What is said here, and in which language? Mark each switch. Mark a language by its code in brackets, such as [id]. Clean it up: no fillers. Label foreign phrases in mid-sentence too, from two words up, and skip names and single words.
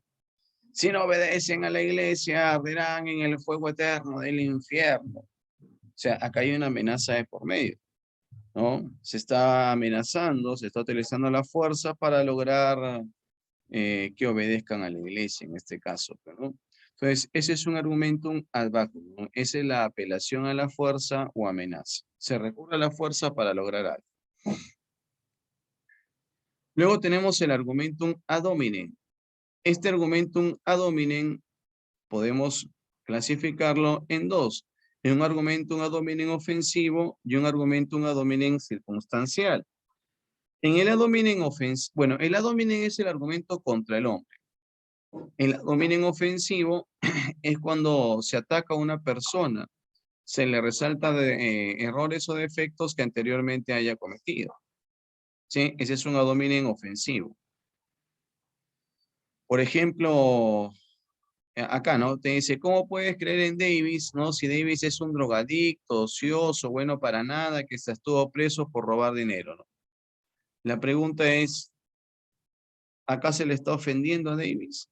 [es] Si no obedecen a la iglesia, arderán en el fuego eterno del infierno. O sea, acá hay una amenaza de por medio, ¿no? Se está amenazando, se está utilizando la fuerza para lograr que obedezcan a la iglesia en este caso, ¿no? Entonces, ese es un [la] argumentum ad bacum, [es] ¿no? Esa es la apelación a la fuerza o amenaza. Se recurre a la fuerza para lograr algo. Luego tenemos el [la] argumentum ad hominem. [es] Este [la] argumentum ad hominem [es] podemos clasificarlo en dos. En un [la] argumentum ad hominem [es] ofensivo y un [la] argumentum ad hominem [es] circunstancial. En el [la] ad hominem [es] ofensivo, bueno, el [la] ad hominem [es] es el argumento contra el hombre. El [la] ad hominem [es] ofensivo es cuando se ataca a una persona, se le resalta de, errores o defectos que anteriormente haya cometido. ¿Sí? Ese es un [la] ad hominem [es] ofensivo. Por ejemplo, acá, ¿no? Te dice, ¿cómo puedes creer en Davis, no? Si Davis es un drogadicto, ocioso, bueno para nada, que se estuvo preso por robar dinero, ¿no? La pregunta es, ¿acá se le está ofendiendo a Davis?